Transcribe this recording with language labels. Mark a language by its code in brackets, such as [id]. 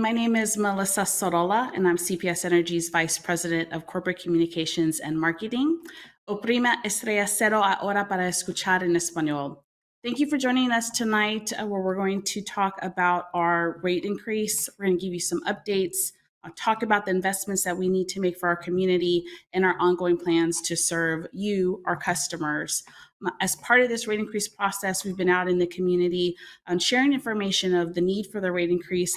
[en] My name is Melissa Sorolla, and I'm CPS Energy's Vice President of Corporate Communications and Marketing. [es] Oprima estrella cero ahora para escuchar en español. [en] Thank you for joining us tonight, where we're going to talk about our rate increase. We're going to give you some updates, talk about the investments that we need to make for our community and our ongoing plans to serve you, our customers. As part of this rate increase process, we've been out in the community sharing information of the need for the rate increase.